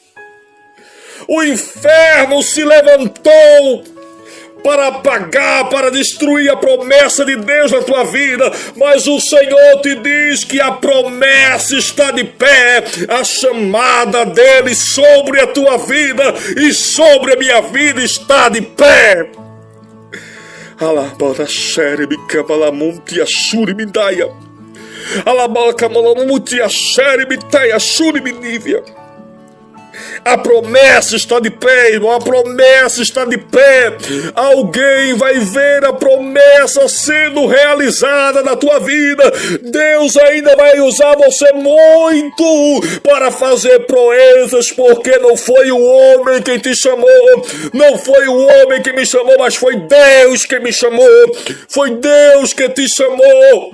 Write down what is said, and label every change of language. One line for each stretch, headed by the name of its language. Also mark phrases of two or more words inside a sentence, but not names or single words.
Portuguese: O inferno se levantou para apagar, para destruir a promessa de Deus na tua vida, mas o Senhor te diz que a promessa está de pé, a chamada dele sobre a tua vida e sobre a minha vida está de pé. Alabara xerebe camalamunti ashuri midaia. Alabara camalamunti xerebe taia ashuri minívia. A promessa está de pé, irmão, a promessa está de pé. Alguém vai ver a promessa sendo realizada na tua vida. Deus ainda vai usar você muito para fazer proezas, porque não foi o homem quem te chamou, não foi o homem que me chamou, mas foi Deus que me chamou, foi Deus que te chamou.